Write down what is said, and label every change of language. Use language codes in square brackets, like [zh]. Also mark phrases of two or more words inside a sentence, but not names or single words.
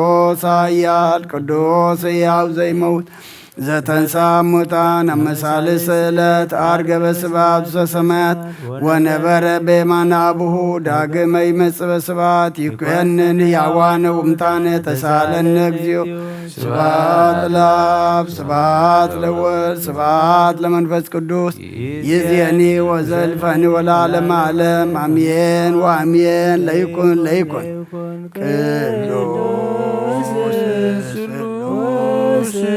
[gez] ኃያል ቅዱስ ሕያው ዘይመውት ዘተንሳ ሙታን አመሳልስ ዕለት አርገበ ስብሐት ዘሰማያት ወነበረ በየማነ አቡሁ ዳግመ ይመጽእ በስብሐት ይኩነን ሕያዋነ ወሙታነ ተሳለነ እግዚኦ ስብሐት ለአብ ስብሐት ለወልድ ስብሐት ለመንፈስ ቅዱስ ይእዜኒ ወዘልፈኒ ወለዓለመ ዓለም አሜን ወአሜን። ለይኩን ቅዱስ ስሉስ